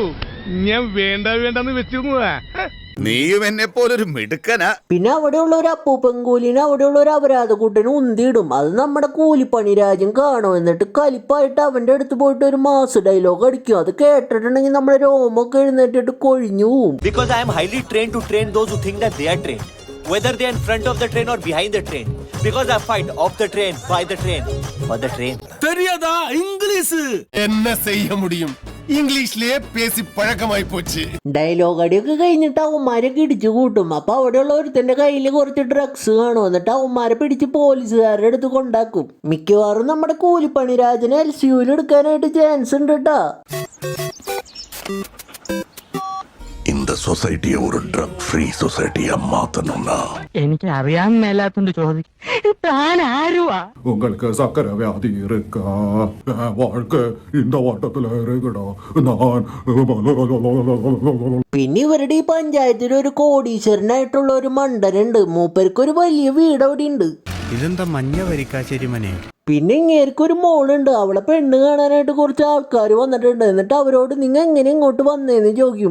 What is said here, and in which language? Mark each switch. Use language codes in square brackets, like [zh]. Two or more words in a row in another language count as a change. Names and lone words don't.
[ml] ഞാൻ വേണ്ടെന്ന് വെച്ചിരുന്നതാ. നീയും എന്നെ പോലൊരു മിടുക്കനാ. പിന്നെ അവിടെയുള്ള ഒരു അപ്പൂപ്പൻകൂലിനെ അവിടെയുള്ള ഒരു അപരാധക്കൂട്ടന് ഉന്തിയിടും. അത് നമ്മുടെ കൂലിപ്പണി രാജൻ കാണും. എന്നിട്ട് കലിപ്പായിട്ട് അവന്റെ അടുത്ത് പോയിട്ട് ഒരു [en] mass dialogue [ml] അടിക്കും. അത് കേട്ടിട്ടുണ്ടെങ്കിൽ നമ്മുടെ രോമൊക്കെ എഴുന്നേറ്റിട്ട് കൊഴിഞ്ഞു പോവും. [en] Because I am highly trained to train those who think that they are trained, whether they are in front of the train or behind the train. Because I fight off the train, by the train, for the train. [ta] தெரியாதா இங்கிலீஷ்? என்ன செய்ய முடியும்? இங்கிலீஷிலே பேசி பழக்கமாயி போச்சு. [ml] ഡയലോഗ് അടിയൊക്കെ കഴിഞ്ഞിട്ട് അവന്മാരൊക്കെ ഇടിച്ചു കൂട്ടും. അപ്പൊ അവിടെയുള്ള ഒരുത്തന്റെ കയ്യിൽ കുറച്ച് ഡ്രഗ്സ് കാണും. എന്നിട്ട് അവന്മാരെ പിടിച്ച് പോലീസുകാരുടെ അടുത്ത് കൊണ്ടാക്കും. മിക്കവാറും നമ്മുടെ കൂലിപ്പണി രാജനെ LCUയിൽ എടുക്കാനായിട്ട് ചാൻസ് ഉണ്ട് കേട്ടാ. [ta] இந்த சொசைட்டியை ஒரு [en] drug free society [ta] மாத்தணும்னா [ml] എനിക്ക് അറിയാൻ മേലാത്തോണ്ട് ചോദിക്കും, താൻ ആരുവാ? [ta] உங்களுக்கு சக்கரை வியாதி இருக்கா? வாழ்க்கை இந்த வாட்டத்துல இருக்குடா. [ml] പിന്നെ ഇവരുടെ ഈ പഞ്ചായത്തിൽ ഒരു കോടീശ്വരനായിട്ടുള്ള ഒരു മണ്ടനുണ്ട്. മൂപ്പർക്ക് ഒരു വലിയ വീട് അവിടെ ഉണ്ട്. ഇതെന്താ മഞ്ഞ വരിക്കാശ്ശേരി മനെ? പിന്നെ ഇങ്ങേർക്ക് ഒരു മോളുണ്ട്. അവളെ പെണ്ണ് കാണാനായിട്ട് കുറച്ച് ആൾക്കാർ വന്നിട്ടുണ്ട്. എന്നിട്ട് അവരോട് നിങ്ങൾ എങ്ങനെ ഇങ്ങോട്ട് വന്നേന്ന് ചോദിക്കും.